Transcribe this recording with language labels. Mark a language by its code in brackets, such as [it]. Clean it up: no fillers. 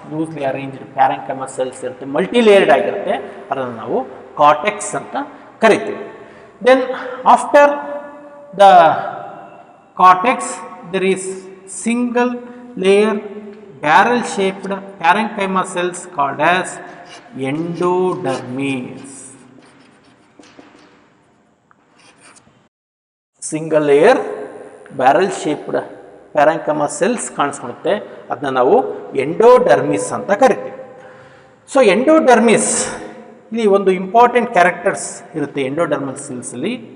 [kn] Loosely arranged ಪ್ಯಾರೆಂಕೈಮಾ cells ಇರುತ್ತೆ, multi layered ಆಗಿರುತ್ತೆ, ಅದನ್ನು ನಾವು ಕಾರ್ಟೆಕ್ಸ್ ಅಂತ ಕರಿತೀವಿ. [en] Then after the cortex there is single layer barrel shaped parenchyma cells called as endodermis. Single layer barrel shaped parenchyma cells [kn] ಕಾಣಿಸ್ಕೊಳ್ಳುತ್ತೆ, ಅದನ್ನ ನಾವು endodermis ಅಂತ ಕರಿತೀವಿ. ಸೊ ಎಂಡೋಡರ್ಮಿಸ್ ಇಲ್ಲಿ ಒಂದು ಇಂಪಾರ್ಟೆಂಟ್ ಕ್ಯಾರೆಕ್ಟರ್ಸ್ ಇರುತ್ತೆ ಎಂಡೋಡರ್ಮಲ್ ಸೆಲ್ಸ್ ಅಲ್ಲಿ.